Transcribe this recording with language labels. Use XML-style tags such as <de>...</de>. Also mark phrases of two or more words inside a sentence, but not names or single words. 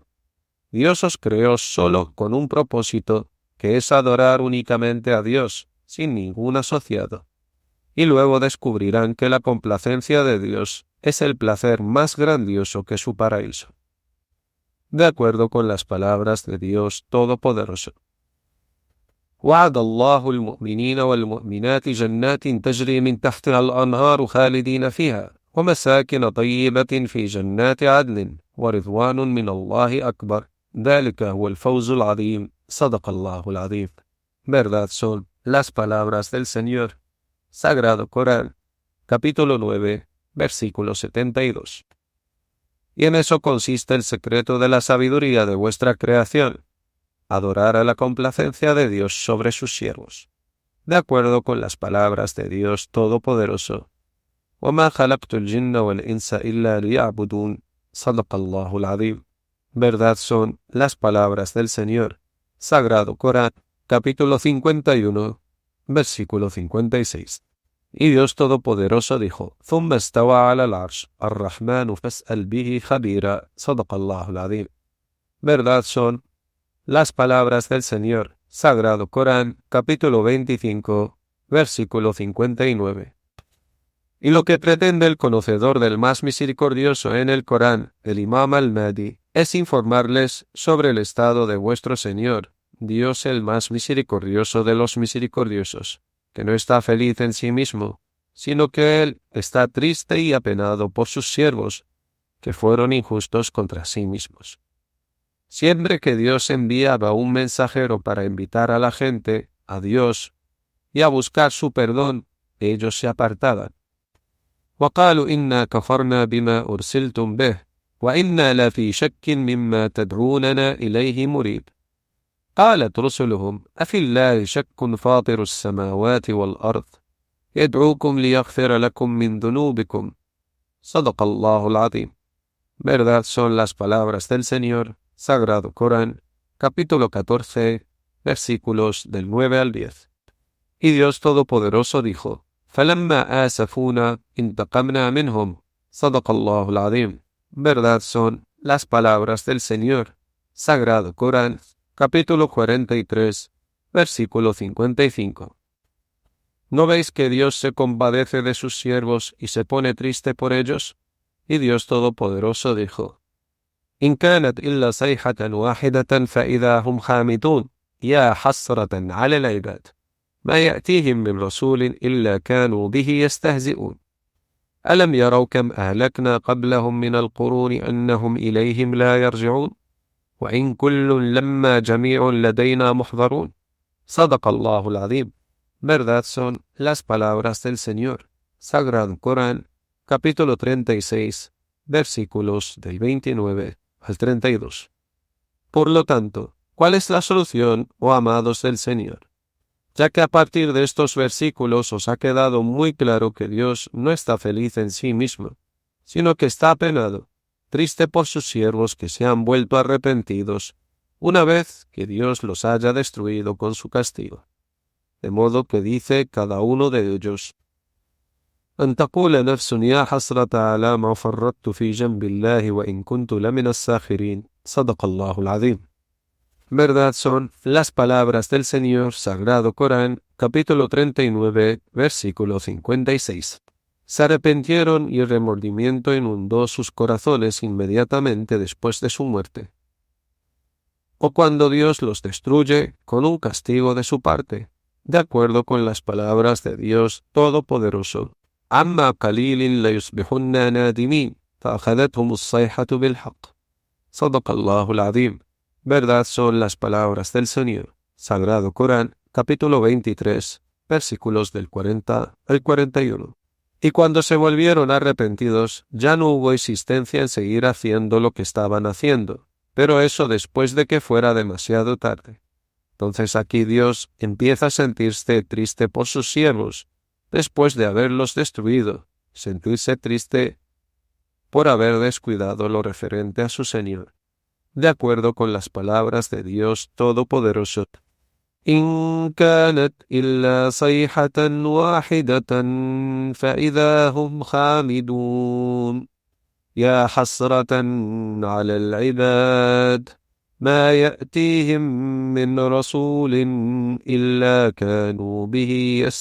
<es>Dios os creó solo con un propósito, que es adorar únicamente a Dios, sin ningún asociado. Y luego descubrirán que la complacencia de Dios es el placer más grandioso que su paraíso. De acuerdo con las palabras de Dios Todopoderoso.</es> <ar>وعد الله المؤمنين والمؤمنات جنات تجري من تحتها الأنهار خالدين فيها ومساكن طيبة في جنات عدن ورضوان من الله أكبر ذلك هو الفوز العظيم صدق الله العظيم.</ar> <es>Verdad son las palabras del Señor. Sagrado Corán, capítulo 9, versículo 72. Y en eso consiste el secreto de la sabiduría de vuestra creación, adorar a la complacencia de Dios sobre sus siervos. De acuerdo con las palabras de Dios Todopoderoso.</es> <ar>وَمَا خَلَقْتُ الْجِنَّ وَالْإِنسَ إِلَّا لِيَعْبُدُونَ صَدَقَ اللَّهُ الْعَظِيمُ.</ar> <es>Verdad son las palabras del Señor. Sagrado Corán, capítulo 51, versículo 56. Y Dios Todopoderoso dijo:</es> <ar>ثُمَّ اسْتَوَى عَلَى الْعَرْشِ الرَّحْمَنُ فَاسْأَلْ بِهِ خَبِيرًا صَدَقَ اللَّهُ الْعَظِيمُ.</ar> <es>Verdad son las palabras del Señor. Sagrado Corán, capítulo 25, versículo 59. Y lo que pretende el conocedor del más misericordioso en el Corán, el Imam al-Mahdi, es informarles sobre el estado de vuestro Señor, Dios el más misericordioso de los misericordiosos, que no está feliz en sí mismo, sino que Él está triste y apenado por sus siervos, que fueron injustos contra sí mismos. Siempre que Dios enviaba un mensajero para invitar a la gente a Dios y a buscar su perdón, ellos se apartaban.</es> <ar>وقالوا إنا كفرنا بما أرسلتم به وإنا لفي شك مما تدعوننا إليه مريب. قالت رسلهم أفي الله شك فاطر السماوات والأرض يدعوكم ليغفر لكم من ذنوبكم صدق الله العظيم.</ar> <es>Verdad son las palabras del Señor. Sagrado Corán, capítulo 14, versículos del 9 al 10. Y Dios Todopoderoso dijo:</es> <ar>فَلَمَّا آسَفُونَا انتقمنا منهم صدق الله العظيم.</ar> <es>Verdad son las palabras del Señor. Sagrado Corán, capítulo 43, versículo 55. ¿No veis que Dios se compadece de sus siervos y se pone triste por ellos? Y Dios Todopoderoso dijo:</es> <ar>إن كانت إلا صيحة واحدة فإذا هم خامدون يا حسرة على العباد ما يأتيهم من رسول إلا كانوا به يستهزئون. ألم يروا كم أهلكنا قبلهم من القرون أنهم إليهم لا يرجعون وإن كل لما جميع لدينا محضرون. صدق الله العظيم.</ar> <es>Verdad son las palabras del Señor. Sagrado Corán, capítulo 36, versículos del 29 al 32. Por lo tanto, ¿cuál es la solución, oh amados del Señor? Ya que a partir de estos versículos os ha quedado muy claro que Dios no está feliz en sí mismo, sino que está apenado, triste por sus siervos que se han vuelto arrepentidos, una vez que Dios los haya destruido con su castigo. De modo que dice cada uno de ellos:</es> <ar>أن تقول نفس يا حسرة على ما فرطت في جنب الله وإن كنت لمن الساخرين. صدق الله العظيم.</ar> <es>Verdad son las palabras del Señor, Sagrado Corán, capítulo 39, versículo 56. Se arrepintieron y el remordimiento inundó sus corazones inmediatamente después de su muerte. O cuando Dios los destruye con un castigo de su parte, de acuerdo con las palabras de Dios Todopoderoso.</es> <ar>عما قليل ليصبحن نادمين فأخذتهم الصيحة بالحق. صدق الله العظيم.</ar> <es>Verdad son las palabras del Señor. Sagrado Corán, capítulo 23, versículos del 40 al 41. Y cuando se volvieron arrepentidos, ya no hubo insistencia en seguir haciendo lo que estaban haciendo, pero eso después de que fuera demasiado tarde. Entonces aquí Dios empieza a sentirse triste por sus siervos, después de haberlos destruido, sentirse triste por haber descuidado lo referente a su Señor. De acuerdo con las palabras de Dios Todopoderoso.</es> <ar>إن كانت إلا صيحة واحدة فإذا هم خامدون يا حسرة على العباد ما يأتيهم من رسول إلا كانوا به</ar>